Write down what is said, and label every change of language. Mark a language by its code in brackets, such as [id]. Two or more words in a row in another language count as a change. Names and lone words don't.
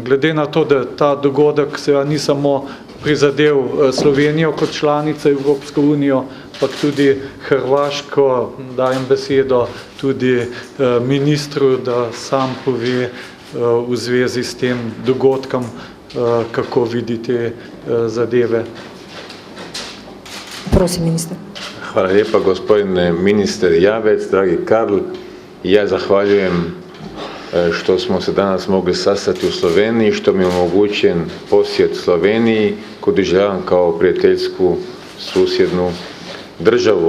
[sl] Glede na to, da ta dogodek se ni samo prizadel Slovenijo kot članico Evropsko unijo, pa tudi Hrvaško, dajem besedo tudi ministru, da sam pove v zvezi s tem dogodkom, kako vidi te zadeve. Prosim, minister. [hr] Hvala lijepa, gospodine ministar Javec, dragi Karl. Ja zahvaljujem što smo se danas mogli sastati u Sloveniji, što mi je omogućen posjet Sloveniji, koju doživljavam kao prijateljsku susjednu državu.